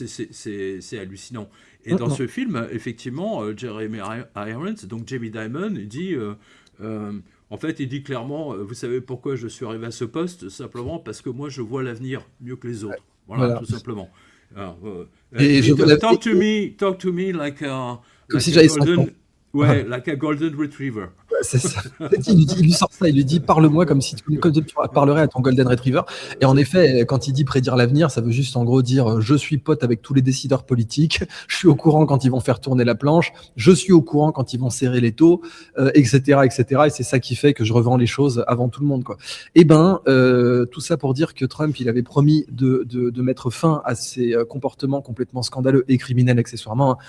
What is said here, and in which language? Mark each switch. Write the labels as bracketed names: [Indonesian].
[French] C'est hallucinant. Et dans ce film, effectivement, Jeremy Irons, donc Jamie Dimon, il dit, en fait, il dit clairement, vous savez pourquoi je suis arrivé à ce poste? Simplement parce que moi, je vois l'avenir mieux que les autres. Voilà. Tout simplement. Alors, [English] talk to me like a golden retriever. [French] C'est ça. Il lui sort ça, il lui dit parle-moi comme si tu parlerais à ton golden retriever. Et en effet, quand il dit prédire l'avenir, ça veut juste en gros dire je suis pote avec tous les décideurs politiques, je suis au courant quand ils vont faire tourner la planche, je suis au courant quand ils vont serrer les taux, etc. Et c'est ça qui fait que je revends les choses avant tout le monde, quoi. Et tout ça pour dire que Trump, il avait promis de mettre fin à ces comportements complètement scandaleux et criminels accessoirement.